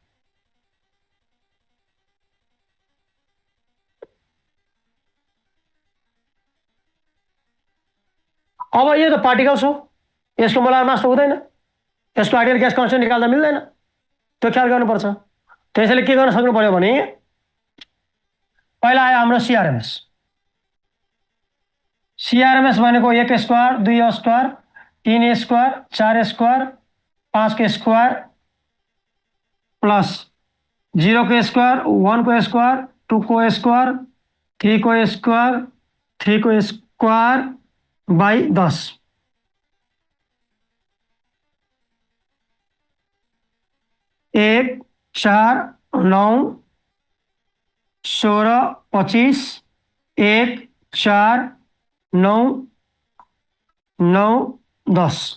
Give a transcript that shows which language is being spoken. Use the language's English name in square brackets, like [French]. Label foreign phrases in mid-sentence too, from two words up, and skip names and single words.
[Nepali] अब यो त पार्टिकल्स हो, यसको [English] molar mass [Nepali] त हुँदैन, यसको [English] ideal gas constant [Nepali] निकाल्दा मिल्दैन, त्यो ख्याल गर्नुपर्छ। त्यसैले के गर्न सक्नु पर्यो भने पहिला आयो हाम्रो CRMS भनेको 1 स्क्वायर 2 स्क्वायर 3 स्क्वायर 4 स्क्वायर 5 को [English] square plus [Nepali] 0 को स्क्वायर 1 को स्क्वायर 2 को स्क्वायर 3 को स्क्वायर 3 को स्क्वायर बाई 10। 1 4 9 16 25 1 4 9 9 10।